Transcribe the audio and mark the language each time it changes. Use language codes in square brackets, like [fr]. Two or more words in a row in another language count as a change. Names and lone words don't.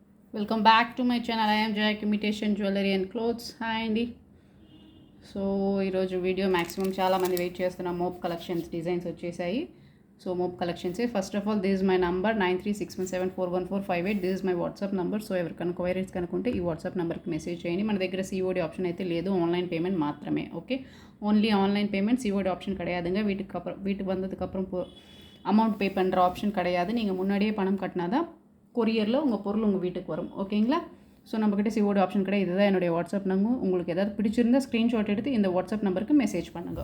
[en] Welcome back to my channel. I'm Jack imitation jewellery and clothes. [te] హాయ్ అండి. సో ఈరోజు వీడియో మ్యాక్సిమం చాలామంది వెయిట్ చేస్తున్న [en] mop collections designs [te] వచ్చేసాయి. [en] So mop collections first of all this is my number 9361741458. This is my WhatsApp number. [te] సో ఎవరికైనా క్వైరీస్ కనుకుంటే ఈ వాట్సాప్ నెంబర్కి మెసేజ్ చేయండి. మన దగ్గర [en] COD option [te] అయితే లేదు, [en] online payment [te] మాత్రమే. [en] Okay, only online payment. COD option கிடையாதுங்க. [ta] வீட்டுக்கு வந்ததுக்கப்புறம் [en] amount pay [ta] பண்ணுற ஆப்ஷன் கிடையாது. நீங்கள் முன்னாடியே பணம் கட்டினா தான் கொரியரில் உங்கள் பொருள் உங்கள் வீட்டுக்கு வரும். ஓகேங்களா? ஸோ நம்மக்கிட்ட [en] COD option [ta] கிடையாது. இதுதான் என்னுடைய [en] WhatsApp number. [ta] உங்களுக்கு ஏதாவது பிடிச்சிருந்தா ஸ்க்ரீன்ஷாட் எடுத்து இந்த [en] WhatsApp number [ta] மெசேஜ் பண்ணுங்கள்.